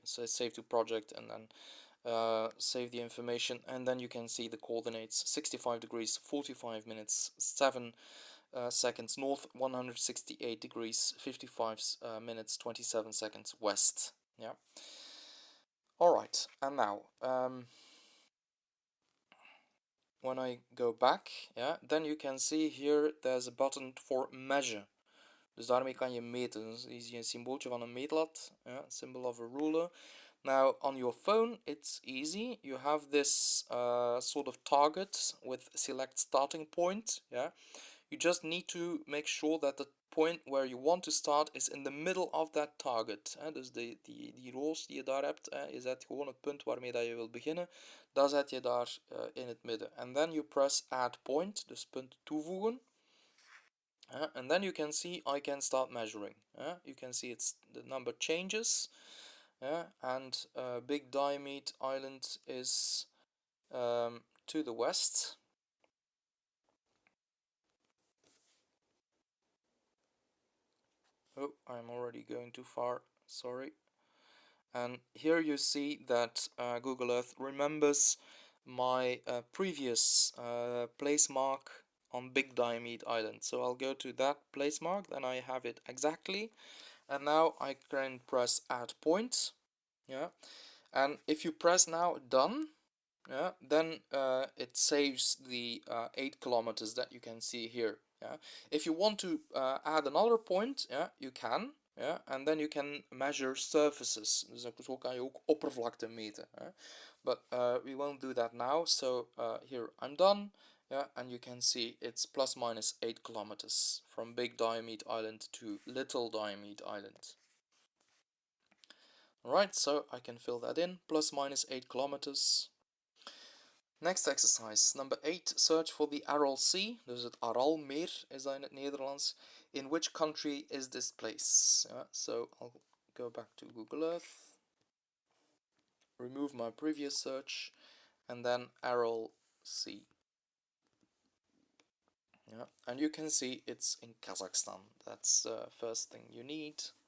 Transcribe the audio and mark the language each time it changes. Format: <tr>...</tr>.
<en>So save to project, and then save the information, and then you can see the coordinates: 65 degrees 45 minutes 7 seconds north, 168 degrees 55 minutes 27 seconds west. Yeah. Alright, and now when I go back, yeah, then you can see here there's a button for measure.</en> <nl>Dus daarmee kan je meten. Dus hier zie je een symbooltje van een meetlat,</nl> <en>symbol of a ruler. Now on your phone it's easy. You have this sort of target with select starting point. Yeah, you just need to make sure that the point where you want to start is in the middle of that target.</en> <nl>Dus die roos die je daar hebt, je zet gewoon het punt waarmee dat je wilt beginnen. Dat zet je daar in het midden.</nl> <en>And then you press add point,</en> <nl>dus punt toevoegen.</nl> <en>And then you can see I can start measuring. You can see the number changes. And Big Diomede Island is to the west. Oh, I'm already going too far, sorry. And here you see that Google Earth remembers my previous place mark on Big Diomede Island. So I'll go to that place mark, then I have it exactly. And now I can press add point. Yeah, and if you press now done, yeah, then it saves the 8 kilometers that you can see here. Yeah, if you want to add another point, yeah, you can. Yeah, and then you can measure surfaces.</en> <nl>Dus zo kan je ook oppervlakte meten.</nl> <en>But we won't do that now. So here I'm done. Yeah, and you can see it's plus minus 8 kilometers from Big Diomede Island to Little Diomede Island. Alright, so I can fill that in, plus minus 8 kilometers. Next exercise, number 8, search for the Aral Sea.</en> <nl>Dus het Aralmeer is dat in het Nederlands.</nl> <en>In which country is this place? So I'll go back to Google Earth, remove my previous search, and then Aral Sea. Yeah, and you can see it's in Kazakhstan. That's the first thing you need.</en>